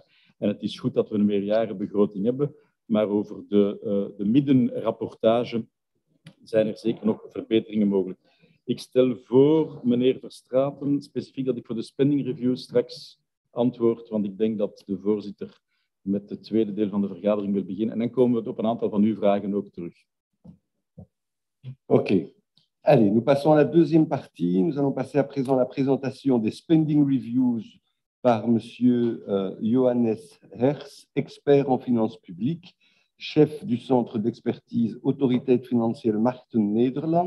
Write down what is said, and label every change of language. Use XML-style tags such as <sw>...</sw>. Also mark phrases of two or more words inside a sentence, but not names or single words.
<nl>En het is goed dat we een meerjarenbegroting hebben. Maar over de middenrapportage zijn er zeker nog verbeteringen mogelijk. Ik stel voor, meneer Verstraeten, specifiek dat ik voor de spending review straks antwoord, want ik denk dat de voorzitter met het tweede deel van de vergadering wil beginnen. En dan komen we op een aantal van uw vragen ook terug. OK.</nl> <fr>Allez, nous passons à la deuxième partie. Nous allons passer à présent à la présentation des spending reviews par M. Johannes Hers, expert en finances publiques, chef du centre d'expertise Autoriteit Financiële Markten Nederland.</fr>